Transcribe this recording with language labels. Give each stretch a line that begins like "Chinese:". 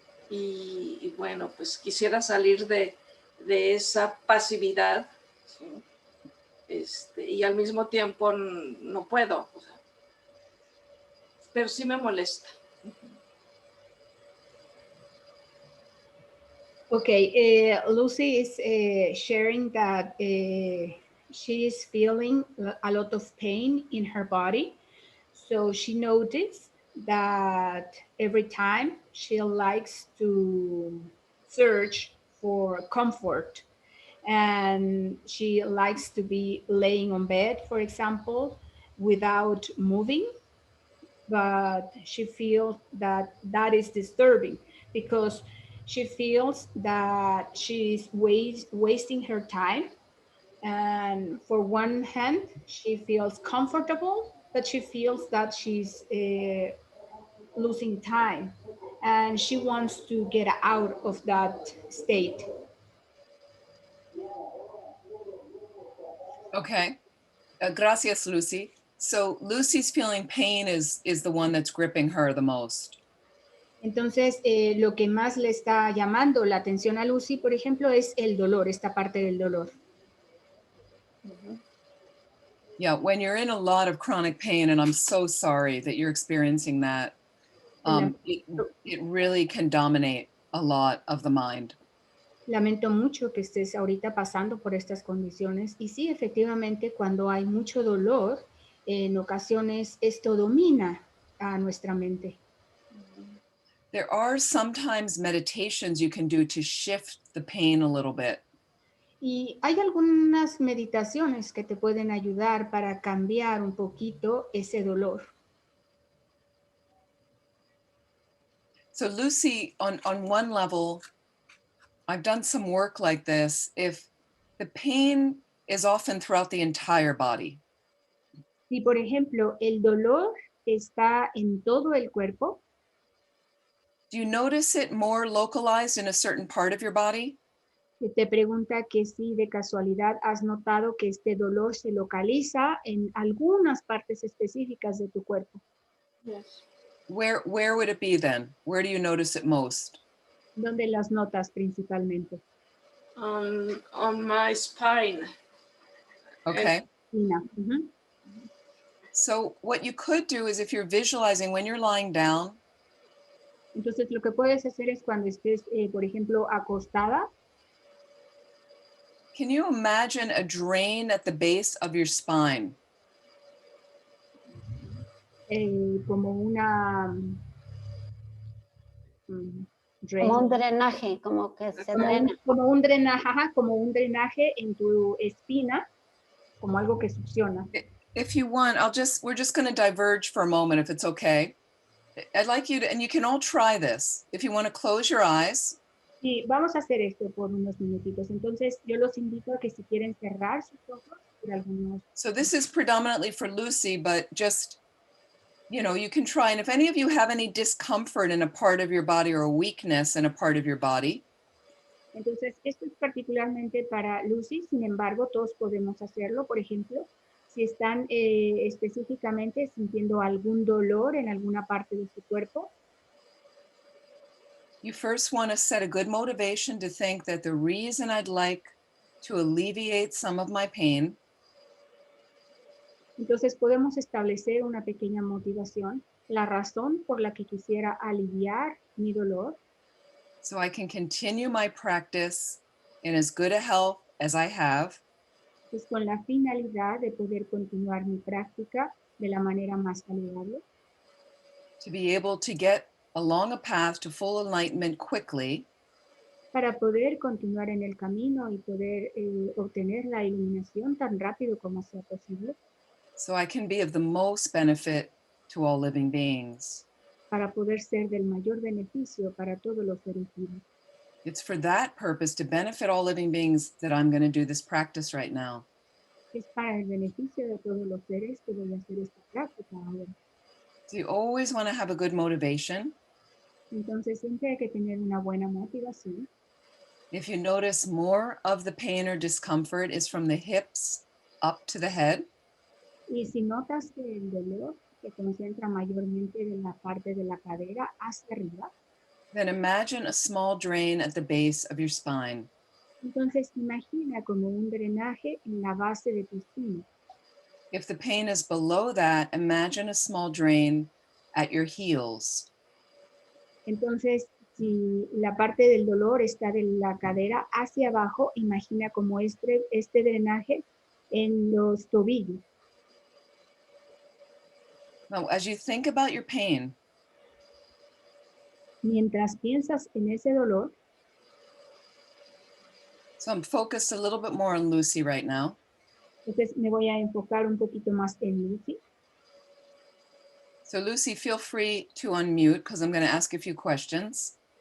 Spanish: Y bueno, pues quisiera salir de esa pasividad, ¿sí? Y al mismo tiempo no puedo, o sea, pero sí me molesta.
English: Okay, Lucy is sharing that she is feeling a lot of pain in her body. So she noticed that every time she likes to search for comfort and she likes to be laying on bed, for example, without moving, but she feels that that is disturbing because she feels that she's wasting her time. And for one hand, she feels comfortable, but she feels that she's losing time and she wants to get out of that state.
Spanish: Okay. Gracias, Lucy.
English: So Lucy's feeling pain is the one that's gripping her the most.
Spanish: Entonces, lo que más le está llamando la atención a Lucy, por ejemplo, es el dolor, esta parte del dolor.
English: Yeah, when you're in a lot of chronic pain, and I'm so sorry that you're experiencing that, it really can dominate a lot of the mind.
Spanish: Lamento mucho que estés ahorita pasando por estas condiciones y sí, efectivamente, cuando hay mucho dolor, en ocasiones esto domina a nuestra mente.
English: There are sometimes meditations you can do to shift the pain a little bit.
Spanish: Y hay algunas meditaciones que te pueden ayudar para cambiar un poquito ese dolor.
English: So Lucy, on one level, I've done some work like this. If the pain is often throughout the entire body,
Spanish: Si, por ejemplo, el dolor está en todo el cuerpo,
English: do you notice it more localized in a certain part of your body?
Spanish: te pregunta que si de casualidad has notado que este dolor se localiza en algunas partes específicas de tu cuerpo.
English: Yes. Where would it be then? Where do you notice it most?
Spanish: ¿Dónde las notas principalmente?
English: On my spine. Okay. Ujú. So what you could do is if you're visualizing when you're lying down,
Spanish: Entonces, lo que puedes hacer es cuando estés, por ejemplo, acostada,
English: can you imagine a drain at the base of your spine?
Spanish: como una...
English: drain,
Spanish: Como un drenaje, como que se drena. como un drenaje, ajá, como un drenaje en tu espina, como algo que succiona.
English: If you want, we're just going to diverge for a moment if it's okay. I'd like you to, and you can all try this. If you want to close your eyes.
Spanish: Sí, vamos a hacer esto por unos minutitos. Entonces, yo los invito a que si quieren cerrar sus ojos por algunos...
English: So this is predominantly for Lucy, but just, you know, you can try. And if any of you have any discomfort in a part of your body or a weakness in a part of your body.
Spanish: Entonces, esto es particularmente para Lucy, sin embargo, todos podemos hacerlo. Por ejemplo, si están específicamente sintiendo algún dolor en alguna parte de su cuerpo.
English: You first want to set a good motivation to think that the reason I'd like to alleviate some of my pain.
Spanish: Entonces podemos establecer una pequeña motivación la razón por la que quisiera aliviar mi dolor,
English: so I can continue my practice in as good a health as I have,
Spanish: es con la finalidad de poder continuar mi práctica de la manera más saludable,
English: to be able to get along a path to full enlightenment quickly,
Spanish: para poder continuar en el camino y poder obtener la iluminación tan rápido como sea posible,
English: so I can be of the most benefit to all living beings.
Spanish: para poder ser del mayor beneficio para todos los seres vivos.
English: It's for that purpose, to benefit all living beings, that I'm going to do this practice right now.
Spanish: Es para el beneficio de todos los seres que voy a hacer esta práctica ahora.
English: So you always want to have a good motivation.
Spanish: Entonces siempre hay que tener una buena motivación.
English: If you notice, more of the pain or discomfort is from the hips up to the head.
Spanish: Y si notas que el dolor se concentra mayormente de la parte de la cadera hacia arriba,
English: Then imagine a small drain at the base of your spine.
Spanish: entonces imagina como un drenaje en la base de tu espina.
English: If the pain is below that, imagine a small drain at your heels.
Spanish: Entonces, si la parte del dolor está de la cadera hacia abajo, imagina como este drenaje en los tobillos.
English: Now, as you think about your pain,
Spanish: Mientras piensas en ese dolor,
English: so I'm focused a little bit more on Lucy right now.
Spanish: entonces me voy a enfocar un poquito más en Lucy.
English: So Lucy, feel free to unmute because I'm going to ask a few questions.